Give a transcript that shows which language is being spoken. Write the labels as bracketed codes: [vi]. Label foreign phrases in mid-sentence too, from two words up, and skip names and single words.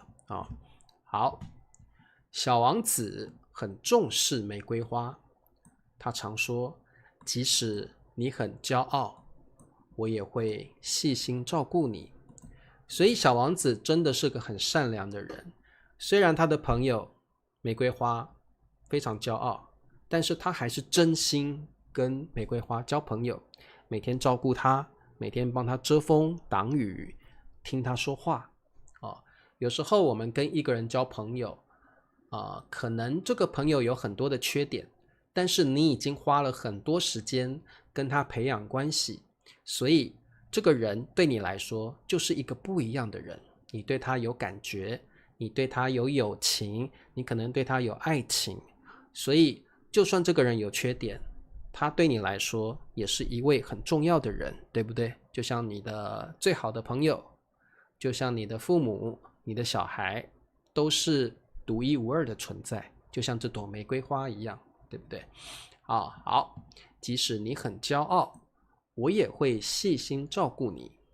[zh] 好，小王子很重視玫瑰花，他常說，即使你很驕傲，我也會細心照顧你。所以小王子真的是個很善良的人，雖然他的朋友玫瑰花非常驕傲，但是他還是真心跟玫瑰花交朋友，每天照顧他，每天幫他遮風擋雨，聽他說話。有時候我們跟一個人交朋友，可能這個朋友有很多的缺點，但是你已經花了很多時間跟他培養關係，所以這個人對你來說就是一個不一樣的人。你對他有感覺，你對他有友情，你可能對他有愛情，所以就算這個人有缺點，他對你來說也是一位很重要的人，對不對？就像你的最好的朋友，就像你的父母，你的小孩，都是獨一無二的存在，就像這朵玫瑰花一樣，對不對？好， 即使你很驕傲，我也會細心照顧你。